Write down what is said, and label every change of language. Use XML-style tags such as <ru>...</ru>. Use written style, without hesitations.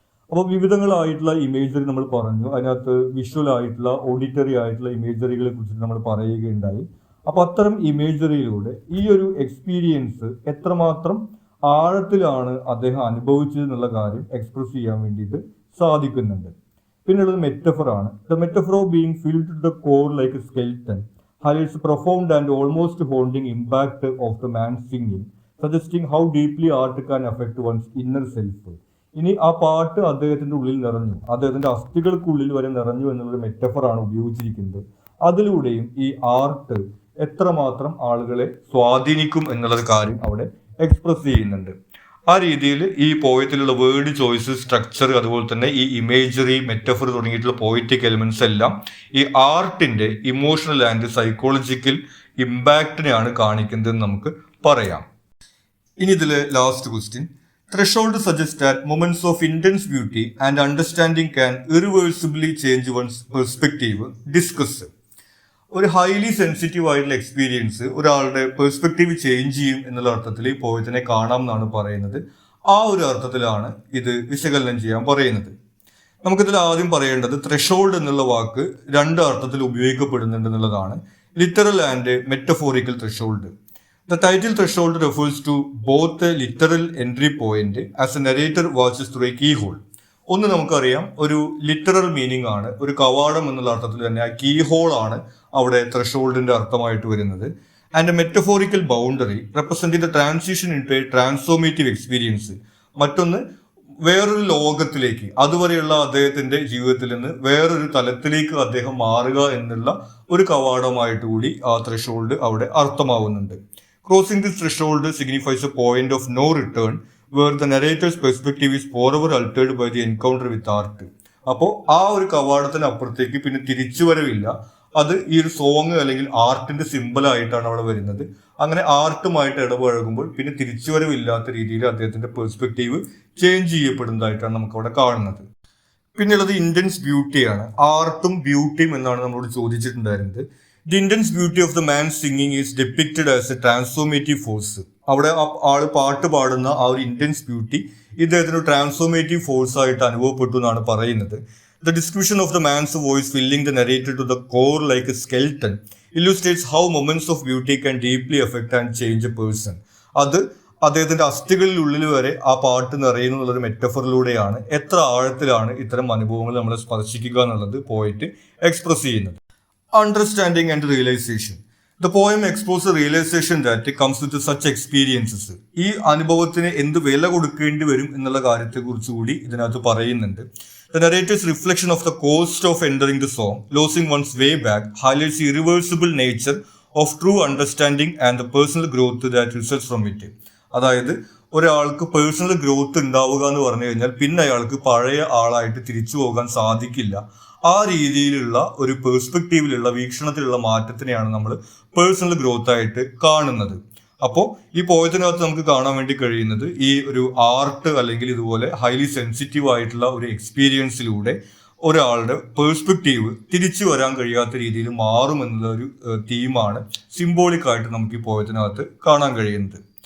<ml>അപ്പോൾ വിവിധങ്ങളായിട്ടുള്ള ഇമേജറി നമ്മൾ പറഞ്ഞു. അതിനകത്ത് വിഷ്വൽ ആയിട്ടുള്ള, ഓഡിറ്ററി ആയിട്ടുള്ള ഇമേജറികളെ കുറിച്ചിട്ട് നമ്മൾ പറയുകയുണ്ടായി. അപ്പോൾ അത്തരം ഇമേജറിയിലൂടെ ഈ ഒരു എക്സ്പീരിയൻസ് എത്രമാത്രം ആഴത്തിലാണ് അദ്ദേഹം അനുഭവിച്ചത് എന്നുള്ള കാര്യം എക്സ്പ്രസ് ചെയ്യാൻ വേണ്ടിയിട്ട് സാധിക്കുന്നുണ്ട്. പിന്നെയുള്ളത് മെറ്റഫറാണ്.</ml> <en>The metaphor of being filled to the core like a skeleton highlights the profound and almost haunting impact of the man singing, suggesting how deeply art can affect one's inner self.</en> <ml>ഇനി ആ പാട്ട് അദ്ദേഹത്തിന്റെ ഉള്ളിൽ നിറഞ്ഞു, അദ്ദേഹത്തിന്റെ അസ്ഥികൾക്കുള്ളിൽ വരെ നിറഞ്ഞു എന്നുള്ളൊരു മെറ്റഫറാണ് ഉപയോഗിച്ചിരിക്കുന്നത്. അതിലൂടെയും ഈ ആർട്ട് എത്രമാത്രം ആളുകളെ സ്വാധീനിക്കും എന്നുള്ളൊരു കാര്യം അവിടെ എക്സ്പ്രസ് ചെയ്യുന്നുണ്ട്. ആ രീതിയിൽ ഈ പോയത്തിലുള്ള വേർഡ് ചോയ്സ്, സ്ട്രക്ചർ, അതുപോലെ തന്നെ ഈ ഇമേജറി, മെറ്റഫർ തുടങ്ങിയിട്ടുള്ള പോയറ്റിക് എലിമെന്റ്സ് എല്ലാം ഈ ആർട്ടിന്റെ ഇമോഷണൽ ആൻഡ് സൈക്കോളജിക്കൽ ഇമ്പാക്റ്റിനെയാണ് കാണിക്കുന്നതെന്ന് നമുക്ക് പറയാം. ഇനി ഇതിലെ last question.</ml> <en>Threshold suggests that moments of intense beauty and understanding can irreversibly change one's perspective. Discuss.</en> <ml>ഒരു ഹൈലി സെൻസിറ്റീവ് ആയിട്ടുള്ള എക്സ്പീരിയൻസ് ഒരാളുടെ പെർസ്പെക്റ്റീവ് ചേഞ്ച് ചെയ്യും എന്നുള്ള അർത്ഥത്തിൽ ഈ പോയത്തിനെ കാണാം എന്നാണ് പറയുന്നത്. ആ ഒരു അർത്ഥത്തിലാണ് ഇത് വിശകലനം ചെയ്യാൻ പറയുന്നത്. നമുക്കിതിൽ ആദ്യം പറയേണ്ടത് ത്രെഷോൾഡ് എന്നുള്ള വാക്ക് രണ്ട് അർത്ഥത്തിൽ ഉപയോഗിക്കപ്പെടുന്നുണ്ട് എന്നുള്ളതാണ്.</ml> <en>Literal and metaphorical threshold. The title threshold refers to both a literal entry point as a narrator watches through a keyhole,</en> <ml>ഒന്ന് നമുക്കറിയാം, ഒരു ലിറ്ററൽ മീനിങ് ആണ്, ഒരു കവാടം എന്നുള്ള അർത്ഥത്തിൽ തന്നെ ആ കീ ഹോൾ ആണ് അവിടെ ത്രഷോൾഡിന്റെ അർത്ഥമായിട്ട് വരുന്നത്.</ml> <en>And a metaphorical boundary representing the transition into a transformative experience.</en> <ml>മറ്റൊന്ന് വേറൊരു ലോകത്തിലേക്ക്, അതുവരെയുള്ള അദ്ദേഹത്തിന്റെ ജീവിതത്തിൽ നിന്ന് വേറൊരു തലത്തിലേക്ക് അദ്ദേഹം മാറുക എന്നുള്ള ഒരു കവാടമായിട്ട് കൂടി ആ ത്രഷോൾഡ് അവിടെ അർത്ഥമാവുന്നുണ്ട്.</ml> <en>Crossing this threshold signifies a point of no return where the narrator's perspective is forever altered by the encounter with art.</en> <ml>അപ്പോൾ ആ ഒരു കവാടത്തിന് അപ്പുറത്തേക്ക് പിന്നെ തിരിച്ചുവരവില്ല. അത് ഈ ഒരു സോങ് അല്ലെങ്കിൽ ആർട്ടിന്റെ സിമ്പിൾ ആയിട്ടാണ് അവിടെ വരുന്നത്. അങ്ങനെ ആർട്ടുമായിട്ട് ഇടപഴകുമ്പോൾ പിന്നെ തിരിച്ചുവരവില്ലാത്ത രീതിയിൽ അദ്ദേഹത്തിന്റെ പെർസ്പെക്റ്റീവ് ചേഞ്ച് ചെയ്യപ്പെടുന്നതായിട്ടാണ് നമുക്ക് അവിടെ കാണുന്നത്. പിന്നെയുള്ളത് ഇന്റൻസ് ബ്യൂട്ടിയാണ്. ആർട്ടും ബ്യൂട്ടിയും എന്നാണ് നമ്മളോട് ചോദിച്ചിട്ടുണ്ടായിരുന്നത്.</ml> <en>The intense beauty of the man singing is depicted as a transformative force.</en> <ml>അവിടെ ആള് പാട്ട് പാടുന്ന ആ ഒരു ഇന്റൻസ് ബ്യൂട്ടി ഇദ്ദേഹത്തിന് ട്രാൻസ്ഫോർമേറ്റീവ് ഫോഴ്സ് ആയിട്ട് അനുഭവപ്പെട്ടു എന്നാണ് പറയുന്നത്.</ml> <en>The description of the man's voice filling the narrator to the core like a skeleton illustrates how moments of beauty can deeply affect and change a person.</en> <ml>അത് അദ്ദേഹത്തിന്റെ അസ്ഥികളിലുള്ളിൽ വരെ ആ പാട്ട് നിറയുന്നു എന്നുള്ളൊരു മെറ്റഫറിലൂടെയാണ് എത്ര ആഴത്തിലാണ് ഇത്തരം അനുഭവങ്ങൾ നമ്മളെ സ്പർശിക്കുക എന്നുള്ളത് പോയിട്ട് എക്സ്പ്രസ് ചെയ്യുന്നത്.</ml> <en>Understanding and realization. The poem explores the realization that comes with such experiences.</en> <ml>ഈ അനുഭവത്തിന് എന്ത് വില കൊടുക്കേണ്ടി വരും എന്നുള്ള കാര്യത്തെക്കുറിച്ച് കൂടി ഇതിനകത്ത് പറയുന്നുണ്ട്.</ml> <en>The narrator's reflection of the cost of entering the song, losing one's way back, highlights the irreversible nature of true understanding and the personal growth that results from it.</en> <ml>അതായത് ഒരാൾക്ക് പേഴ്സണൽ ഗ്രോത്ത് ഉണ്ടാവുക എന്ന് പറഞ്ഞു കഴിഞ്ഞാൽ പിന്നെ അയാൾക്ക് പഴയ ആളായിട്ട് തിരിച്ചു പോകാൻ സാധിക്കില്ല. ആ രീതിയിലുള്ള ഒരു പെർസ്പെക്റ്റീവിലുള്ള വീക്ഷണത്തിലുള്ള മാറ്റത്തിനെയാണ് നമ്മൾ പേഴ്സണൽ ഗ്രോത്ത് ആയിട്ട് കാണുന്നത്. അപ്പോൾ ഈ പോയത്തിനകത്ത് നമുക്ക് കാണാൻ വേണ്ടി കഴിയുന്നത് ഈ ഒരു ആർട്ട് അല്ലെങ്കിൽ ഇതുപോലെ ഹൈലി സെൻസിറ്റീവ് ആയിട്ടുള്ള ഒരു എക്സ്പീരിയൻസിലൂടെ ഒരാളുടെ പേഴ്സ്പെക്റ്റീവ് തിരിച്ചു വരാൻ കഴിയാത്ത രീതിയിൽ മാറും എന്നുള്ള ഒരു തീമാണ് സിംബോളിക് ആയിട്ട് നമുക്ക് ഈ പോയത്തിനകത്ത് കാണാൻ കഴിയുന്നത്.</ml>